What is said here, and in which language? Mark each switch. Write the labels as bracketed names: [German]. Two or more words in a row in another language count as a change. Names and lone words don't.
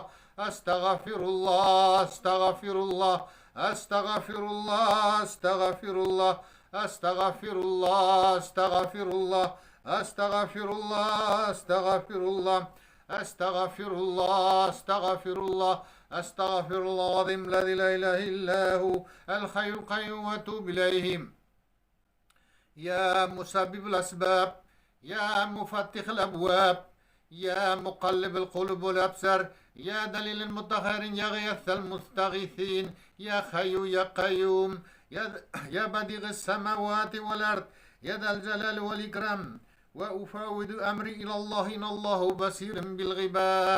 [Arabic] أستغفر الله، أستغفر الله، أستغفر الله، أستغفر الله، أستغفر الله، أستغفر الله، أستغفر الله، أستغفر الله، أستغفر الله، أستغفر الله، أستغفر الله العظيم لا إله إلا هو الحي القيوم وأتوب إليه. يا مسبب الأسباب، يا مفتح الأبواب, يا مقلب القلوب والأبصار يا دليل المطهرين يا غيث المستغيثين يا حي يا قيوم يا بديع السماوات والأرض يا ذا الجلال والإكرام وأفاوض أمري إلى الله إن الله بصير بالعباد.